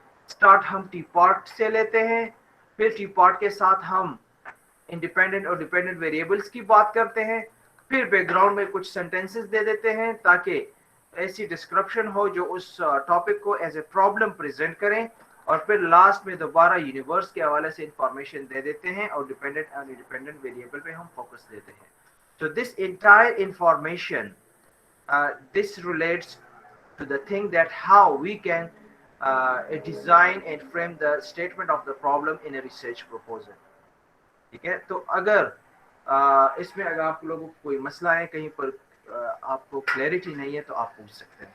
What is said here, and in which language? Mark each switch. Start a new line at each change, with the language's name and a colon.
Urdu: Start ہم T part سے لیتے ہیں, پھر ٹی پارٹ کے ساتھ ہم انڈیپینڈنٹ اور ڈیپینڈنٹ ویریبلس کی بات کرتے ہیں, پھر بیک گراؤنڈ میں کچھ سینٹینسز دے دیتے ہیں تاکہ ایسی ڈسکرپشن ہو جو اس ٹاپک کو
English: as a problem
Urdu: پریزنٹ کریں, اور پھر لاسٹ میں دوبارہ یونیورس کے حوالے سے انفارمیشن دے دیتے ہیں, اور ڈیپینڈنٹ اور انڈیپینڈنٹ ویریبل پہ ہم فوکس دیتے ہیں.
English: So this entire information, this relates to the thing that how we can design and frame the statement of the problem in a research proposal.
Urdu: ٹھیک ہے, تو اگر اس میں اگر آپ لوگوں کو کوئی مسئلہ ہے, کہیں پر آپ کو کلیئرٹی نہیں ہے, تو آپ پوچھ سکتے ہیں.